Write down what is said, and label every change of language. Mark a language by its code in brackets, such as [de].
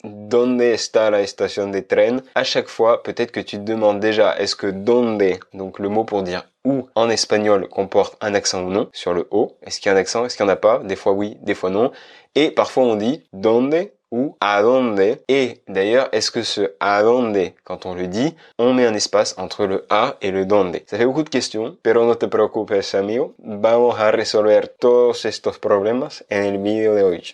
[es] ¿Dónde está la estación de tren? [fr] À chaque fois, peut-être que tu te demandes déjà, est-ce que donde, donc le mot pour dire où en espagnol, comporte un accent ou non sur le O? Est-ce qu'il y a un accent? Est-ce qu'il n'y en a pas? Des fois oui, des fois non. Et parfois on dit donde ou a donde. Et d'ailleurs, est-ce que ce a donde, quand on le dit, on met un espace entre le a et le donde? Ça fait beaucoup de questions, [es] pero no te preocupes, amigo. Vamos a resolver todos estos problemas en el video de hoy.